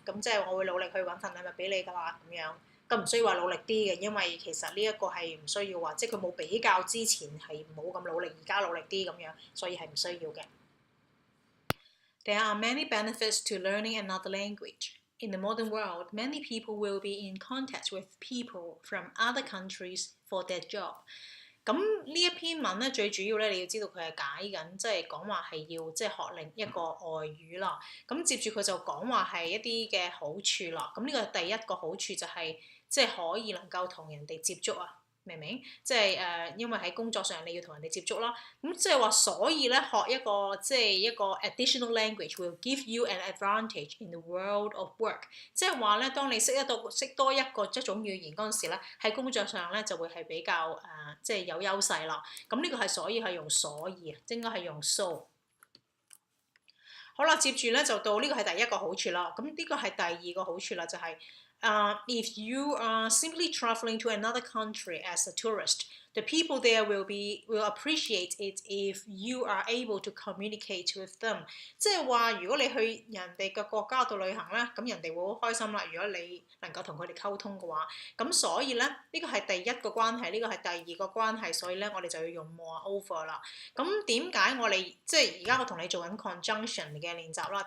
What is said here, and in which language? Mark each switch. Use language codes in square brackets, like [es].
[yue] 咁即係我會努力去揾份禮物俾你㗎啦，咁樣。咁唔需要話努力啲嘅，因為其實呢一個係唔需要話，即係佢冇比較之前係冇咁努力，而家努力啲咁樣，所以係唔需要嘅。 [en] There are many benefits to learning another language. In the modern world, many people will be in contact with people from other countries for their job. [yue] 咁呢一篇文咧，最主要咧，你要知道佢係解緊，即係講話係要即係學另一個外語啦。咁接住佢就講話係一啲嘅好處啦。咁呢個第一個好處就係即係可以能夠同人哋接觸啊。明唔明？即係因為喺工作上你要同人哋接觸啦，咁即係話所以咧學一個即係一個 [en] additional language will give you an advantage in the world of work。 [yue] 即係話咧，當你識多一個一種語言嗰陣時咧，喺工作上咧就會係比較即係有優勢啦。咁呢個係所以係用所以啊，應該係用 so。好啦，接住咧就到呢個係第一個好處啦。咁呢個係第二個好處啦，就係 [en] if you are simply traveling to another country as a tourist, the people there will appreciate it if you are able to communicate with them。 [yue] 即係話，如果你去人哋嘅國家度旅行咧，咁人哋會好開心啦。如果你能夠同佢哋溝通嘅話，咁所以咧呢個係第一個關係，呢個係第二個關係，所以咧我哋就要用 moreover 啦。咁點解我哋即係而家我同你做緊 conjunction 嘅練習啦？